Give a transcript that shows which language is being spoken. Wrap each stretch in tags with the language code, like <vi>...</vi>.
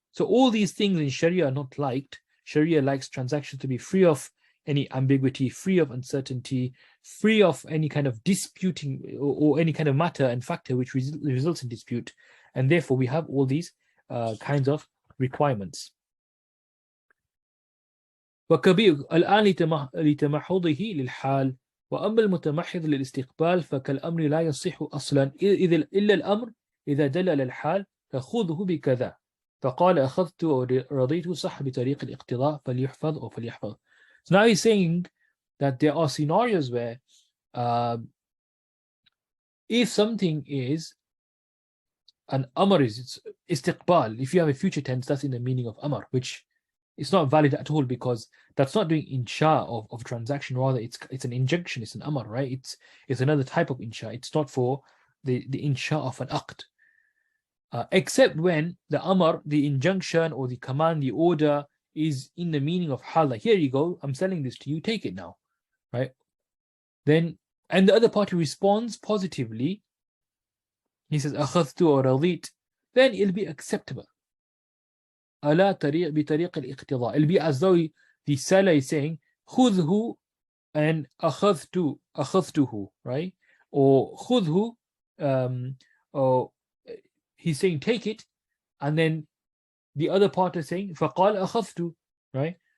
<en>So all these things in Sharia are not liked. Sharia likes transactions to be free of any ambiguity, free of uncertainty, free of any kind of disputing or any kind of matter and factor which results in dispute. And therefore we have all these kinds of requirements.</en> <ar>وكبير الآن لتمحضه للحال، وأما المتمحض للاستقبال فكالأمر لا يصح أصلا إلا الأمر إذا دل على الحال فخذه بكذا، فقال أخذت ورضيت صح بطريق الاقتضاء فليحفظ أو فليحفظ.</ar> <en>So now he's saying that there are scenarios where if something is an amr, is istiqbal, if you have a future tense, that's in the meaning of amr, which is not valid at all, because that's not doing insha of transaction. Rather, it's an injunction, it's an amr, right? It's another type of insha. It's not for the insha of an aqd. Except when the amr, the injunction or the command, the order is in the meaning of hal. Like, here you go, I'm selling this to you, take it now, right? Then, and the other party responds positively. He says,</en> <ar>أخذت</ar> <en>or</en> <ar>رضيت,</ar> <en>then it'll be acceptable.</en> <ar>على طريق بطريق الاقتضاء.</ar> <en>It'll be as though the seller is saying,</en> <ar>خذه</ar> <en>and</en> <ar>أخذته,</ar> <en>right? Or</en> <ar>خذه,</ar> <en>or he's saying take it, and then the other party is saying</en> <ar>فقال أخذت,</ar> <en>right?</en>